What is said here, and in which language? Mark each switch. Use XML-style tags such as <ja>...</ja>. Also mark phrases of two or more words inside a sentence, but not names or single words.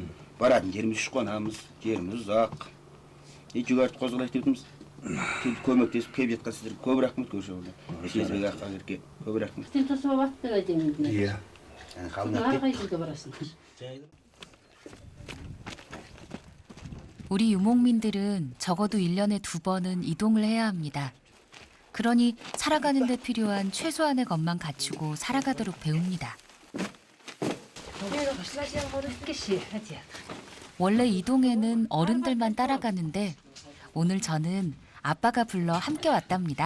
<kk>Баратын жеріміз шыққанамыз, жеріміз ұзақ. Жүгәртіп қозғалайық деппіз. Көмектесіп келіп жатқан сіздерге көп рахмет көрші ауылдан. Есмезбек аққа көп рахмет. Сен тосып алып айтайын. Иә. Ары қай жерге барасың?</kk> <ko>우리 유목민들은 적어도 1년에 2번은 이동을 해야 합니다. 그러니 살아가는 데 필요한 최소한의 것만 갖추고 살아가도록 배웁니다. 원래 이동에는 어른들만 따라가는데 오늘 저는 아빠가 불러 함께 왔답니다.</ko>